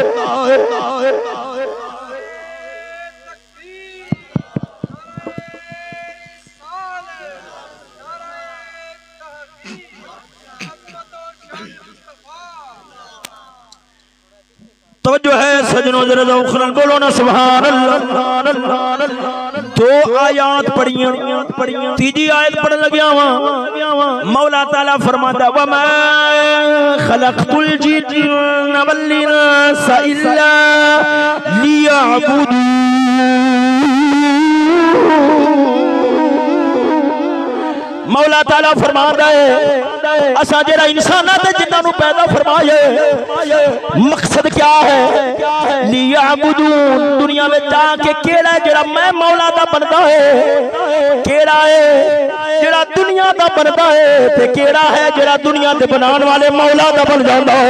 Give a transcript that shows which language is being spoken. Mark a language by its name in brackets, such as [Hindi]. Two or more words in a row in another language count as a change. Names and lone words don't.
[Punjabi] توجہ اے سجنو ذرا ذوق بولو ناں [Arabic] سبحان اللہ. [Punjabi] دو آیات پڑھیاں تیجی آیت پڑھن لگیاں اوتھے مولا تعالیٰ فرماندا [Arabic] وما خلقت الجن والإنس إلا لیعبدون. [Punjabi] مولا تعالیٰ فرماندا اے اساں جیہڑا انساناں تے جناں نوں پیدا فرمائے مقصد کیہ اے لیعبدون دنیا میں جا کے کیہڑا جیہڑا میں مولا دا بندا اے کیہڑا اے جیہڑا دنیا دا بندا اے تے کیہڑا اے جیہڑا دنیا دے بنانے والے مولا دا بن جاندا اے.